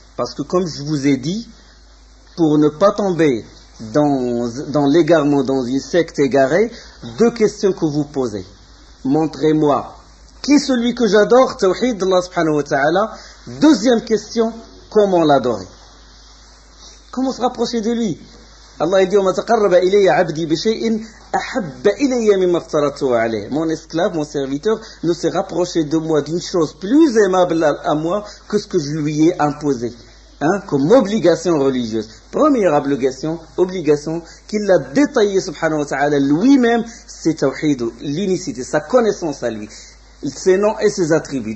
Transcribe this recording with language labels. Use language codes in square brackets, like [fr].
[fr] Parce que comme je vous ai dit, pour ne pas tomber dans l'égarement, dans une secte égarée, deux questions que vous posez. Montrez-moi qui est celui que j'adore, tawhid d'Allah subhanahu wa ta'ala. Deuxième question, comment l'adorer? Comment se rapprocher de lui? [ar] Allah dit وَمَا تَقَرَّبَ إِلَيَّ عَبْدِي بِشَيْءٍ أَحَبَّ إِلَيَّ مِمَّا افْتَرَضْتُهُ عَلَيْهِ. [fr] Mon esclave, mon serviteur ne s'est rapproché de moi d'une chose plus aimable à moi que ce que je lui ai imposé, comme obligation religieuse. Première obligation qu'il a détaillée subhanahu wa ta'ala lui-même, c'est tawhid, l'unicité, sa connaissance à lui, ses noms et ses attributs.